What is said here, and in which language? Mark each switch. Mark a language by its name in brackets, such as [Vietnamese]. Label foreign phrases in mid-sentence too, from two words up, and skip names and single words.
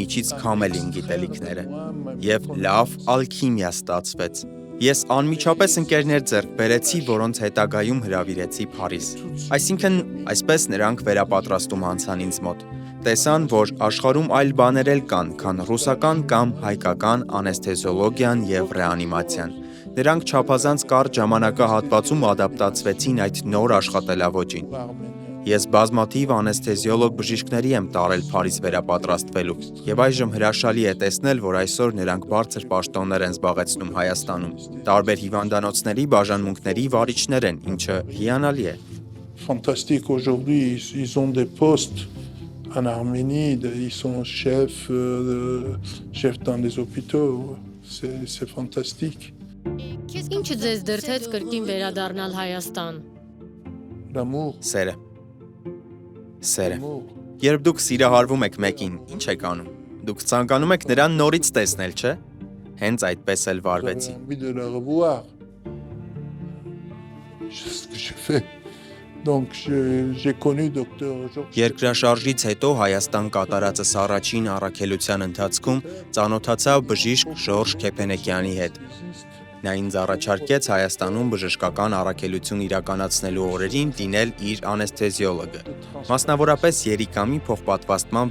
[Armenian] միջից քամել իմ գիտելիքները։ Եվ լավ ալքիմիա ստացվեց։ Ես անմիջապես ընկերներ ձեռք բերեցի, որոնց հետագայում հրավիրեցի Փարիզ։ Այսինքն, այսպես նրանք վերապատրաստում անցան ինձ մոտ։ Տեսան, որ աշխարհում այլ բաներ էլ կան, քան ռուսական կամ հայկական անեսթեզիոլոգիան եւ ռեանիմացիան։ Նրանք չափազանց կարճ ժամանակահատվածում ադապտացվեցին այդ նոր աշխատելավոճին։ Ես բազմաթիվ անեսթեզիոլոգ բժիշկների եմ տարել Փարիզ վերապատրաստվելու, եւ այժմ հրաշալի է տեսնել, որ այսօր նրանք բարձր պաշտոններ են զբաղեցնում Հայաստանում։ Տարբեր հիվանդանոցների բաժանմունքների վարիչներ են, ինչը հիանալի է։ [French] Fantastique aujourd'hui, ils ont des postes en Arménie, ils sont chefs dans les hôpitaux. C'est fantastique. [Armenian] Ինչը ձեզ դրդեց կրկին վերադառնալ Հայաստան։ [French] L'amour. [Armenian] Սերը։ Երբ դուք սիրահարվում եք մեկին, ինչ եք անում։ Դուք ցանկանում եք նրան նորից տեսնել, չէ՞։ Հենց այդպես էլ վարվեցի։ [French] Envie de la revoir. C'est ce que je fais. Donc j'ai connu docteur Georges. [Armenian] Երկրաշարժից հետո Հայաստան կատարածս առաջին առաքելության ընթացքում ծանոթացա բժիշկ Ժորժ Քեփենեկյանի հետ։ Նա ինձ առաջարկեց Հայաստանում բժշկական առաքելություն իրականացնելու օրերին դինել իր անեսթեզիոլոգը, մասնավորապես երիկամի փոխպատվաստման